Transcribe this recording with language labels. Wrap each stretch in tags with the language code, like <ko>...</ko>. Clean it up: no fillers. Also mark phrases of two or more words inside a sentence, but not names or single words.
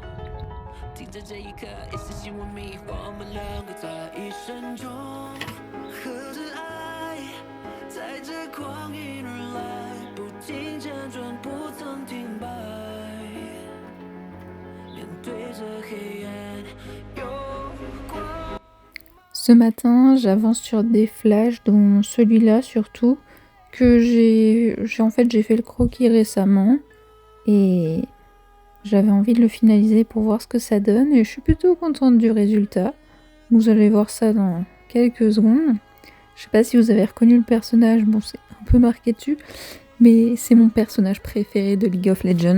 <zh>停在这一刻，一丝希望迷，我们两个在一生中，和着爱，在这光阴而来，不停辗转，不曾停摆，面对着黑暗，有光。</zh> <fr>Ce matin, j'avance sur des flashs, dont celui-là surtout, que j'ai fait le croquis récemment et j'avais envie de le finaliser pour voir ce que ça donne et je suis plutôt contente du résultat. Vous allez voir ça dans quelques secondes. Je sais pas si vous avez reconnu le personnage, bon c'est un peu marqué dessus, mais c'est mon personnage préféré de League of Legends.</fr>